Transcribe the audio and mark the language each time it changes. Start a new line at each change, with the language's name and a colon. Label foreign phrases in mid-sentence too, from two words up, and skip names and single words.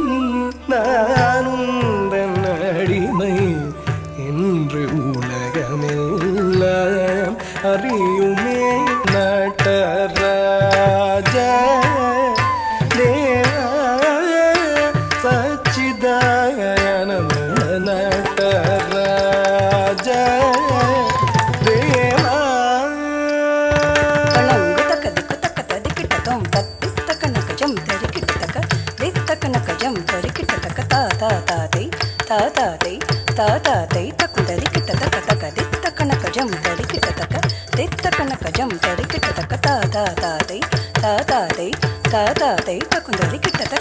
Tamil: நானுந்தன் அடிமை என்று உலகமெல்லாம் அறியுமே நடராஜ தேவா சச்சிதானந்த நடராஜ தேவா ತಳಂಗು ತಕ ದಿಕ್ಕು ತಕ ತದಿಕಿಟ ತೊಂ ತತ್ತಿ ತಕ ನಕ ಜಂ ತರಿಕಿಟ ತಕ ದಿಕ್ ತಕ ನಕ ಜಂ ತರಿಕಿಟ ತಕ ತಾ ತಾ ತಾ ತೈ ತಾ ತಾ ತೈ ತಾ ತಾ ತೈ ತಕು ತರಿಕಿಟ ತಕ ತಕ ದಿಕ್ ತಕ ನಕ ಜಂ ತರಿಕಿಟ ತಕ ದಿಕ್ ತಕ ನಕ ಜಂ ತರಿಕಿಟ ತಕ ತಾ ತಾ ತಾ ತೈ ತಾ ತಾ ತೈ ತಾ ತಾ ತೈ ತಕು ತರಿಕಿಟ ತಕ